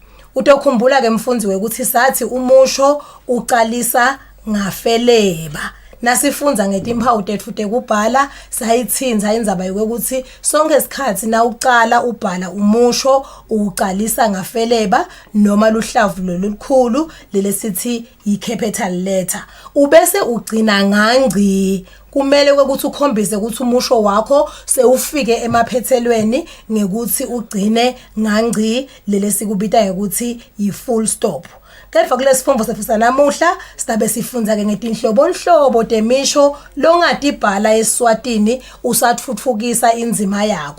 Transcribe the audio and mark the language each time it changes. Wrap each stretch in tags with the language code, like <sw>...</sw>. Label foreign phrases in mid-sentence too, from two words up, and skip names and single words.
<ss>Utokhumbula ke mfundzi wekuthi sathi umusho uqalisa ngafeleba. Nasifunza ngetimphawu tethu tekubhala sayitsinza indzaba yokuthi sonke isikhathi na uqala ubhala umusho uqalisa ngafeleba noma luhlavu lolukhulu lelesithi i-</ss> <en>capital letter</en> <ss>ubese ugcina ngangci. Kumele ukuthi ukhombise ukuthi umusho wakho sewufike emaphethelweni ngekuthi ugcine ngangci lesikubita ukuthi i-</ss> <en>full stop.</en> <ss>Kepha kulesifundvo sethu sanamuhla sidabe sifunza ke ngetinhlobonhlobo temisho longatibhala eSwatini usatfutfukisa inzima yakho.</ss>